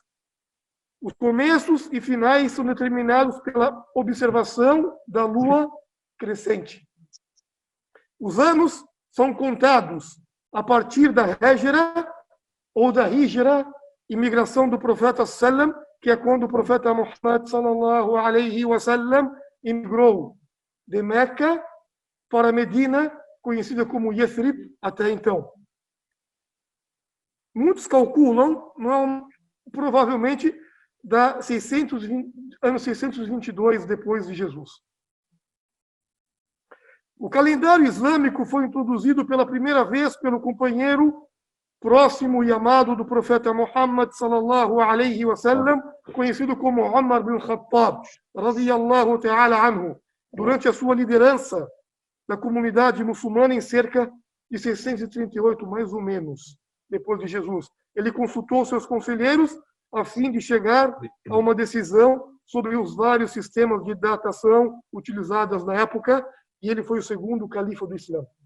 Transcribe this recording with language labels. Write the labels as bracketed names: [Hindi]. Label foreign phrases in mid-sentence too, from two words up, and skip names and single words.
[Portuguese] Os começos e finais são determinados pela observação da lua crescente. Os anos são contados a partir da Hijra ou da Hijra, imigração do profeta sallam, que é quando o profeta Muhammad [Arabic] صلى الله عليه وسلم [Portuguese] imigrou de Meca para Medina, conhecida como Yathrib até então. Muitos calculam, provavelmente, ano 622 depois de Jesus. O calendário islâmico foi introduzido pela primeira vez pelo companheiro próximo e amado do profeta Muhammad [Arabic] صلى الله عليه وسلم, [Portuguese] conhecido como Umar bin Khattab, [Arabic] رضي الله تعالى عنه, [Portuguese] durante a sua liderança da comunidade muçulmana em cerca de 638, mais ou menos, depois de Jesus. Ele consultou seus conselheiros a fim de chegar a uma decisão sobre os vários sistemas de datação utilizados na época, e ele foi o segundo califa do Islã.